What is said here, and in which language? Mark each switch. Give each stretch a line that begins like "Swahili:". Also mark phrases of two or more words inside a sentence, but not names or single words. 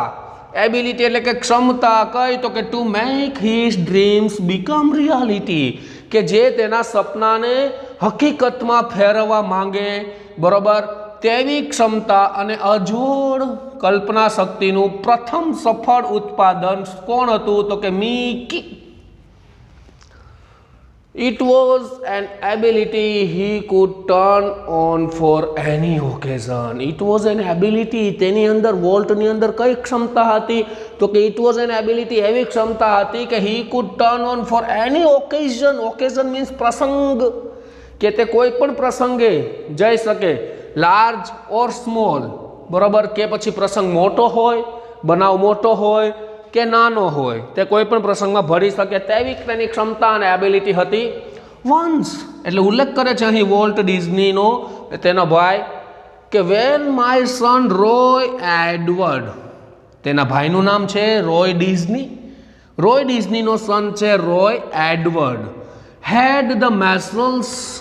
Gujarati: એબિલિટી એટલે કે ક્ષમતા કઈ તો કે
English: to make his dreams become reality,
Gujarati: કે જે તેના સપનાને હકીકતમાં ફેરવવા માંગે, બરોબર, તેવી ક્ષમતા અને અજોડ કલ્પના શક્તિનું પ્રથમ સફળ ઉત્પાદન કોણ હતું તો કે મિકી.
English: It was an ability he could turn on for any occasion. It was an ability,
Gujarati: તેની અંદર વોલ્ટની અંદર કઈ ક્ષમતા હતી તો કે
English: it was an ability,
Gujarati: એવી ક્ષમતા હતી કે
English: he could turn on for any occasion. Occasion means
Gujarati: પ્રસંગ, કે તે કોઈ પણ પ્રસંગે જઈ શકે,
English: large or small,
Gujarati: બરાબર, કે પછી પ્રસંગ મોટો હોય, બનાવ મોટો હોય કે નાનો હોય, તે કોઈ પણ પ્રસંગમાં ભળી શકે તેવી તેની ક્ષમતા અને એબિલિટી હતી. વન્સ એટલે ઉલ્લેખ કરે છે અહીં વોલ્ટ ડિઝનીનો, તેનો ભાઈ, કે
English: when my son
Gujarati: રોય એડવર્ડ, તેના ભાઈનું નામ છે રોય ડિઝની, રોય ડિઝનીનો સન છે રોય એડવર્ડ,
English: had the measles.